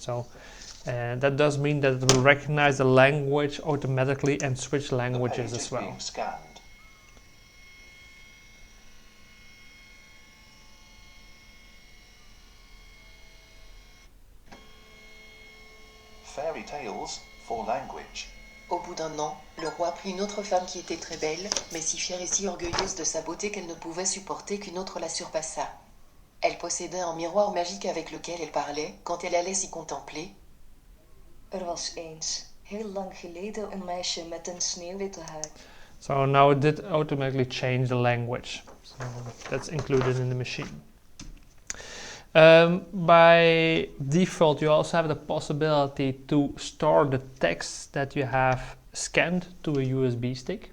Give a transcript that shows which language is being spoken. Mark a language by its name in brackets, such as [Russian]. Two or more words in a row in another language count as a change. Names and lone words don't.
[English] So that does mean that it will recognize the language automatically and switch languages as well. Fairy tales for language. [French] Au bout d'un an, le roi prit une autre femme qui était très belle, mais si fière et si orgueilleuse de sa beauté qu'elle ne pouvait supporter qu'une autre la surpassât. Elle possédait un miroir magique avec lequel elle parlait quand elle allait s'y contempler. [Dutch] Was eens, heel lang geleden, een meisje met een sneeuwwitte huid. [English] So now it did automatically change the language. So that's included in the machine. By default, you also have the possibility to store the text that you have scanned to a USB stick.